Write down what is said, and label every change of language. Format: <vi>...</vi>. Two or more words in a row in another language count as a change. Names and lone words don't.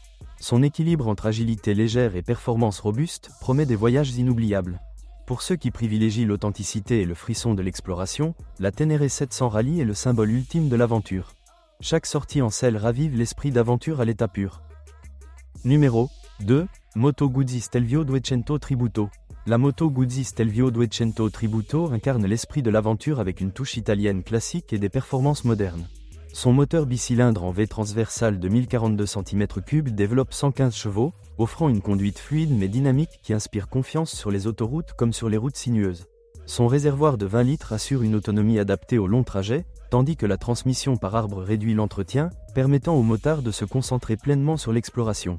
<fr>Son équilibre entre agilité légère et performance robuste promet des voyages inoubliables. Pour ceux qui privilégient l'authenticité et le frisson de l'exploration, la Tenere 700 Rally est le symbole ultime de l'aventure. Chaque sortie en selle ravive l'esprit d'aventure à l'état pur. Numéro 2. Moto Guzzi Stelvio 200 Tributo. La moto Guzzi Stelvio 200 Tributo incarne l'esprit de l'aventure avec une touche italienne classique et des performances modernes. Son moteur bicylindre en V transversal de 1042 cm3 développe 115 chevaux, offrant une conduite fluide mais dynamique qui inspire confiance sur les autoroutes comme sur les routes sinueuses. Son réservoir de 20 litres assure une autonomie adaptée aux longs trajets, tandis que la transmission par arbre réduit l'entretien, permettant aux motards de se concentrer pleinement sur l'exploration.</fr>